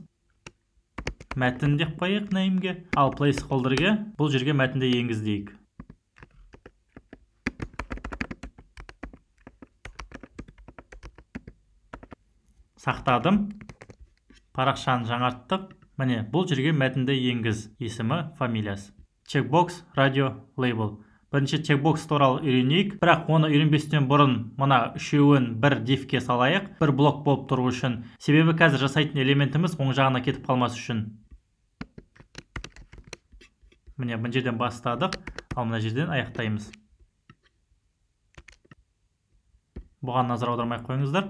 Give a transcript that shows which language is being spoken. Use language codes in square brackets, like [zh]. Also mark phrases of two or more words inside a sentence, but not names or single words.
[kk] Мәтін деп қойық name'ге. Ал placeholder'ге бұл жерге мәтінді енгіз дейік. Сақтадым. Парақшаны жаңарттық. Міне, бұл жерге мәтінді енгіз. Есімі, фамилиясы. [en] Checkbox, radio, label. [kk] Бірінші checkbox туралы үйренейік. Бірақ оны үйренбестен бұрын мына үшеуін бір дифке салайық. Бір блок болып тұру үшін. Себебі қазір жасайтын элементіміз оң жағына кетіп қалмас үшін. Міне, бұл жерден бастадық. Ал мына жерден аяқтаймыз. Бұған назар аудармай қойыңыздар.